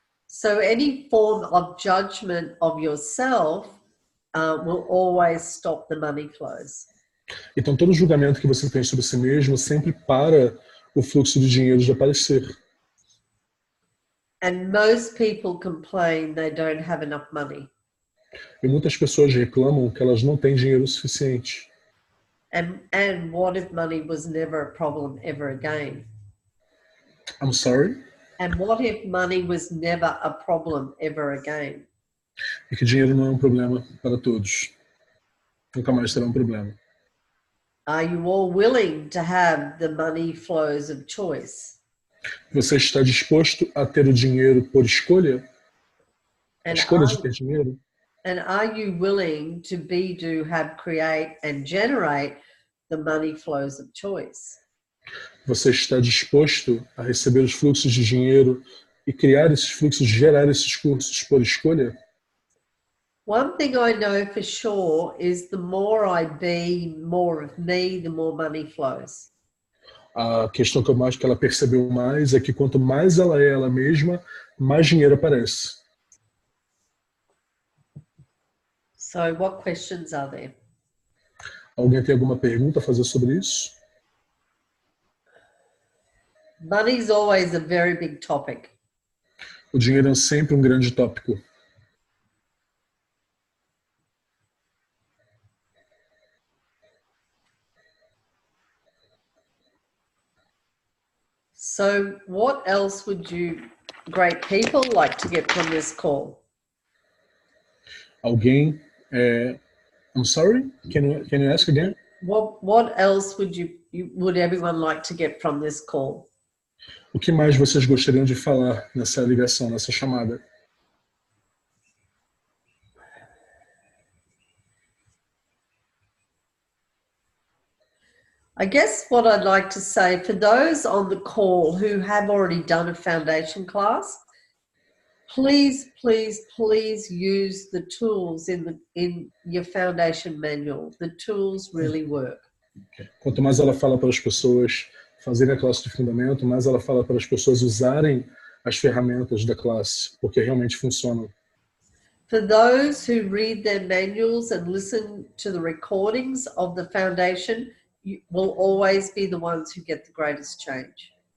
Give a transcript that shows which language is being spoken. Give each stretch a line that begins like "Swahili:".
English: So any form of judgment of yourself will always stop the money flows.
Portuguese: Então todo julgamento que você tem sobre si mesmo sempre para o fluxo de dinheiro de aparecer.
English: And most people complain they don't have enough money.
Portuguese: E muitas pessoas reclamam que elas não têm dinheiro suficiente.
English: And what if money was never a problem ever again? I'm sorry? And what if money was never a problem ever again?
Portuguese: E que dinheiro não é um problema para todos. Nunca mais será um problema.
English: Are you all willing to have the money flows of choice?
Portuguese: Você está disposto a ter o dinheiro por escolha? A And escolha de ter dinheiro?
English: And are you willing to be, do, have, create, and generate the money flows of choice?
Portuguese: Você está disposto a receber os fluxos de dinheiro e criar esses fluxos, gerar esses fluxos por escolha?
English: One thing I know for sure is the more I be more of me, the more money flows.
Portuguese: A questão que eu acho que ela percebeu mais é que quanto mais ela é ela mesma, mais dinheiro aparece.
English: So what questions are there?
Portuguese: Alguém tem alguma pergunta a fazer sobre isso?
English: Money is always a very big topic.
Portuguese: O dinheiro é sempre um grande tópico.
English: So what else would you great people like to get from this call?
Portuguese: Alguém,
English: I'm sorry, can you ask again? What else would everyone like to get from this call?
Portuguese: O que mais vocês gostariam de falar nessa ligação, nessa chamada?
English: I guess what I'd like to say for those on the call who have already done a foundation class, please, please, please use the tools in your foundation manual. The tools really work.
Portuguese: Quanto mais ela fala para as pessoas fazerem a classe de fundamento, mais ela fala para as pessoas usarem as ferramentas da classe, porque realmente funcionam.
English: For those who read their manuals and listen to the recordings of the foundation, you will always be the ones who get the greatest change.